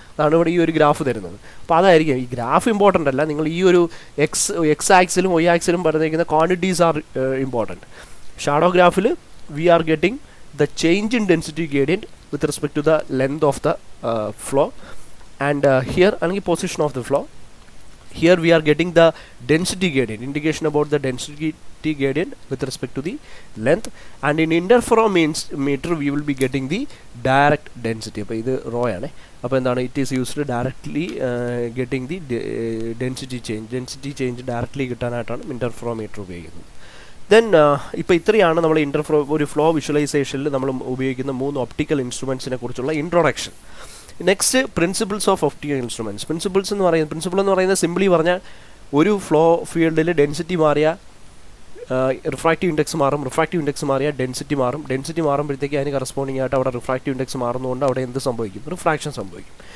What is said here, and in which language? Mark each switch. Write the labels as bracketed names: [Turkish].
[Malayalam] അതാണ് ഇവിടെ ഈ ഒരു ഗ്രാഫ് തരുന്നത്. അപ്പോൾ അതായിരിക്കും ഈ ഗ്രാഫ് ഇമ്പോർട്ടൻ്റ് അല്ല, നിങ്ങൾ ഈ ഒരു എക്സ് ആക്സിലും വൈ ആക്സിലും പറഞ്ഞിരിക്കുന്ന [English] Quantities are important. ഷാഡോഗ്രാഫിൽ we are getting the change in density gradient with respect to the length of the flow and here അല്ലെങ്കിൽ position of the flow. here we are getting the density gradient, indication about the density gradient with respect to the length, and in interferometer we will be getting the direct density. [Malayalam] അപ്പോൾ ഇത് raw ആണ്. അപ്പോൾ എന്താണ്, [English] it is used directly getting the density change directly [Malayalam] കിട്ടാനായിട്ടാണ് interferometer ഉപയോഗിക്കുന്നത്. Then ഇപ്പോൾ ഇത്രയാണ് നമ്മൾ ഒരു ഫ്ലോ വിഷ്വലൈസേഷനിൽ നമ്മൾ ഉപയോഗിക്കുന്ന 3 ഒപ്റ്റിക്കൽ ഇൻസ്ട്രുമെൻസിനെ കുറിച്ചുള്ള introduction. [English] Next principles of optical instruments. [Malayalam] Principle എന്ന് പറയുന്നത് സിംപ്ലി പറഞ്ഞാൽ ഒരു ഫ്ലോ ഫീൽഡിൽ ഡെൻസിറ്റി മാറിയ റിഫ്രാക്റ്റീവ് ഇൻഡെക്സ് മാറും, റിഫ്രാക്റ്റീവ് ഇൻഡെക്സ് മാറിയാൽ ഡെൻസിറ്റി മാറും, ഡെൻസിറ്റി മാറുമ്പോഴത്തേക്ക് അതിന് കറസ്പോണ്ടിങ് ആയിട്ട് അവിടെ റിഫ്രാക്റ്റീവ് ഇൻഡെക്സ് മാറുന്നതുകൊണ്ട് അവിടെ എന്ത് സംഭവിക്കും, റിഫ്രാക്ഷൻ സംഭവിക്കും.